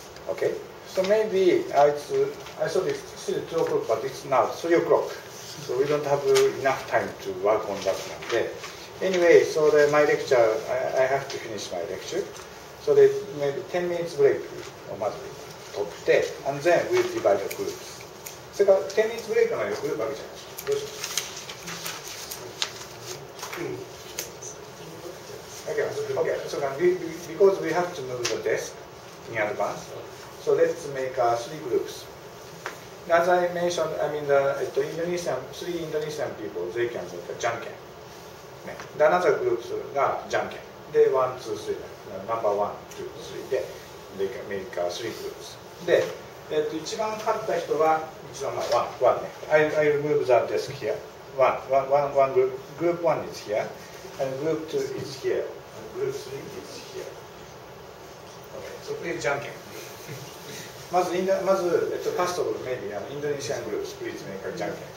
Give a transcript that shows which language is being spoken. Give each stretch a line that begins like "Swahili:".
English: Okay. So maybe I thought it's still 2 o'clock, but it's now 3 o'clock. So we don't have enough time to work on that one. Anyway, so my lecture, I have to finish my lecture. So maybe 10 minutes break or maybe and then we'll divide the groups. So 10 minutes break
Japanese: のグループ分けちゃいましょう。どうします？
English: Okay, so because we have to move the desk in advance, so let's make 3 groups. As I mentioned, I mean three Indonesian people, they can make a janken. The another groups are janken. They 1, 2, 3, number 1, 2, 3 で they can make 3 groups.
Japanese: で、一番勝った人は一番1ね。
English: I move the desk here. One group. Group 1 is here, and group 2 is here, and group 3 is here. Okay, so please janken.
Japanese: まず、
English: first of all, maybe Indonesian groups, please make a janken.